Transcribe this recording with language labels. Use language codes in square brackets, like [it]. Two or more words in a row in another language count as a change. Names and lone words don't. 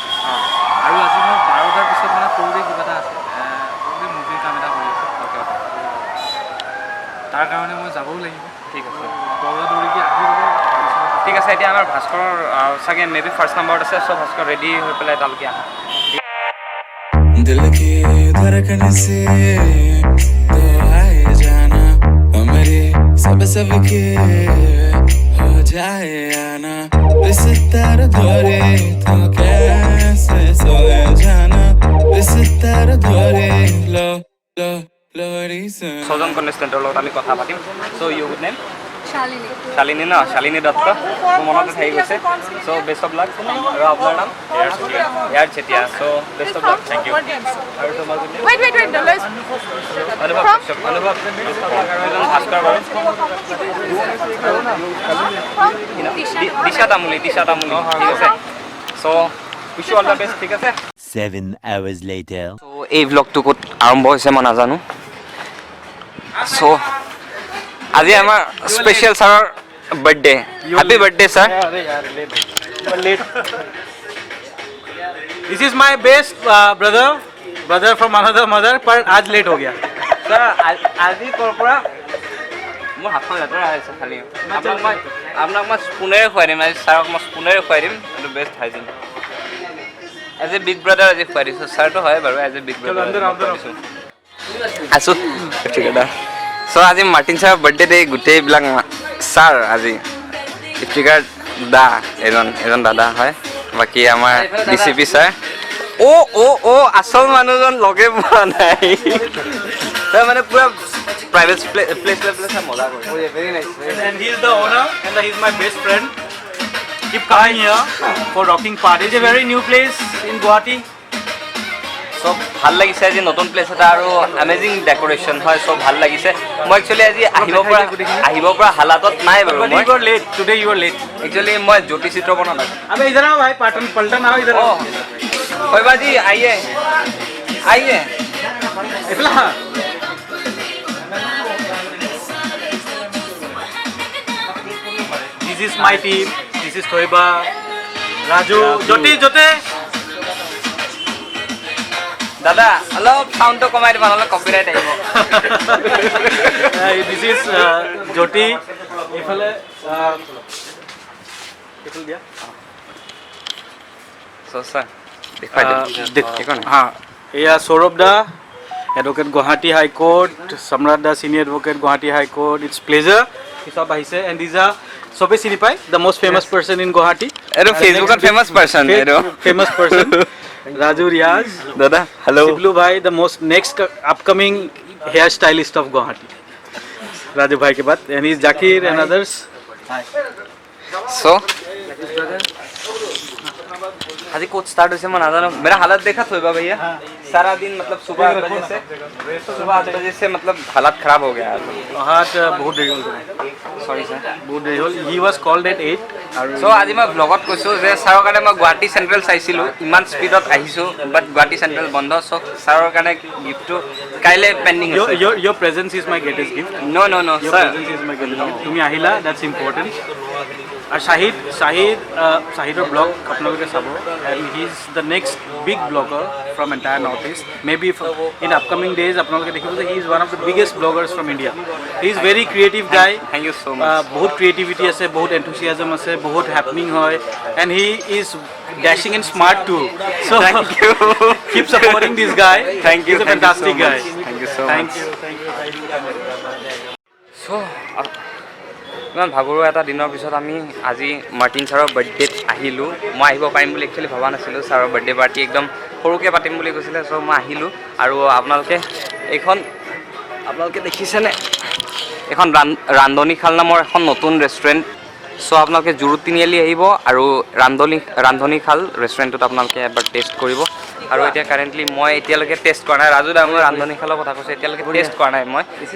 [as] আৰু আজি মই 12টাৰ পিছত মানে সৰুকৈ কিবা এটা আছে, সৰুকৈ মুভিৰ কাম এটা কৰি আছোঁ। তাৰ কাৰণে মই যাবও লাগিব। ঠিক আছে, দৌৰা দৌৰিকৈ আহি যাব। ঠিক আছে। এতিয়া আমাৰ ভাস্কৰৰ চাগে [en] may be first [as] নাম্বাৰত আছে। চ' ভাস্কৰ ৰেডি হৈ পেলাই তালৈকে আহা। [hi] दिल की धड़कन से तो आए जाना हमारे सब के हो जाए आना इस तार धोरे तो कैसे सोए जाना इस तार धोरे लो लो लोरी से [as] ছজন কণ্টেষ্টেণ্টৰ লগত আমি কথা পাতিম [en] so you good name [as] শালিনী শালিনী ন শালিনী দত্ত মোৰ মনতে থাকি গৈছে [en] so best of luck [as] আৰু আপোনাৰ নাম ইয়াৰ চেতিয়া [en] so best of luck thank you [as] আৰু তোমাৰ [en] good name wait don't lose [as] অনুভৱ কাশ্যপ অনুভৱ [en] best of luck [as] আৰু এজন ভাস্কৰ বাৰু দিশা তামুলী ঠিক আছে [en] so wish you all the best [as] ঠিক আছে [en] 7 hours later. [as] চ' এই ভ্লগটো ক'ত আৰম্ভ হৈছে মই নাজানো চ' আজি আমাৰ স্পেচিয়েল ছাৰৰ বাৰ্থডে [en] happy birthday sir This is my best brother from another mother, [hi] पर आज लेट हो गया. [as] ছাৰ আজি ক'ৰ পৰা মোৰ হাতখন লেতেৰা হৈছে খালি আপোনাক মই স্পুনেৰে খুৱাই দিম আজি ছাৰক মই স্পুনেৰে খুৱাই দিম এইটো [en] best hygiene as a big brother [as] আজি খুৱাই দিছোঁ ছাৰটো হয় বাৰু [en] as a big brother [as] আছোঁ ঠিক আছে চ' আজি মাৰ্টিন ছাৰৰ [en] birthday day [as] গোটেইবিলাক ছাৰ আজি ইফতিকাৰ দা এজন দাদা হয় বাকী আমাৰ DCP ছাৰ অ' আচল মানুহজন লগে পোৱা নাই তই মানে পুৰা [en] private place [as] মজা কৰি [en] very nice And he is the owner, and he is my best friend. Keep coming here for rocking party. It's a very new place in Guwahati. [as] চব ভাল লাগিছে আজি নতুন প্লেচ এটা আৰু [en] amazing decoration [as] হয় চব ভাল লাগিছে মই একচুৱেলি আজি আহিব পৰা হালাতত নাই বাৰু [en] But you were late. Today you were late. [as] একচুৱেলি মই জ্যোতি চিত্ৰ বনোৱা নাই [hi] अबे इधर आओ भाई, पलटन आओ इधर. [as] অঁ শৈবাজী আহিয়ে [en] इफला. This is my team. This is Thoiba, Raju, Jyoti. [as] দাদা অলপ চাউণ্ডটো কমাই দিব নহ'লে কপিৰাইট আহিব [en] This is Jyoti. [hi] इफले दिया. [as] ছাৰ দেখুৱাই দিম [en] haan eya Saurabh da advocate Guwahati High Court Samrat da senior advocate Guwahati High Court it's pleasure [as] সব আহিছে [en] and this are [as] সবে চিনি পায় [en] the most famous person in Guwahati [as] এইটো ফেচবুকত [en] famous person [as] এইটো [en] famous person Raju Riyaz [as] দাদা হেল্ল' [en] Shiblu bhai the most next upcoming hair stylist of Guwahati [hi] राजू भाई के बाद [en] and is Zakir and others [as] চ' আজি ক'ত ষ্টাৰ্ট হৈছে মই নাজানো [hi] मेरा हालत देखा थोड़ा भैया सारा दिन मतलब सुबह 8 बजे से मतलब हालत खराब हो गया [as] হাত বহুত দেৰি হ'ল [en] sorry sir [as] বহুত দেৰি হ'ল [en] he was called at 8 আৰু [as] চ' আজি মই ব্লগত কৈছোঁ যে ছাৰৰ কাৰণে মই গুৱাহাটী চেণ্ট্ৰেল চাইছিলোঁ ইমান স্পীডত আহিছোঁ বাট গুৱাহাটী চেণ্ট্ৰেল বন্ধ চ' ছাৰৰ কাৰণে গিফ্টটো কাইলৈ পেণ্ডিং আছে [en] your presence is my greatest gift. নো Your [as] ছাৰ [en] presence is my greatest gift. [as] তুমি আহিলা, [en] that's important. [as] আৰু Shahidৰ blog আপোনালোকে চাব, [en] and he is the next big blogger from entire North East. Maybe in upcoming days [as] আপোনালোকে দেখিব যে [en] he is one of the biggest bloggers from India. He is very creative guy. Thank you so much. [as] বহুত creativity আছে, বহুত enthusiasm আছে, বহুত happening হয়, [en] and he is dashing and smart too. So Thank you. keep supporting this guy. Thank you. He's a Thank you fantastic so guy. much. Thank you so Thank much. you. [as] চ' ইমান ভাগৰুৱা এটা দিনৰ পিছত আমি আজি মাৰ্টিন ছাৰৰ বাৰ্থডেত আহিলোঁ মই আহিব পাৰিম বুলি একচুৱেলি ভবা নাছিলোঁ ছাৰৰ [en] birthday party [as] একদম সৰুকৈ পাতিম বুলি কৈছিলে চ' মই আহিলোঁ আৰু আপোনালোকে দেখিছেনে এখন ৰান্ধনীশাল নামৰ এখন নতুন ৰেষ্টুৰেণ্ট চ' আপোনালোকে জুৰুড তিনিআলি আহিব আৰু ৰান্ধনীশাল ৰেষ্টুৰেণ্টটোত আপোনালোকে এবাৰ টেষ্ট কৰিব আৰু এতিয়া কাৰেণ্টলি মই এতিয়ালৈকে টেষ্ট কৰা নাই ৰাজু দা মই ৰান্ধনীশালৰ কথা কৈছোঁ এতিয়ালৈকে টেষ্ট কৰা নাই মই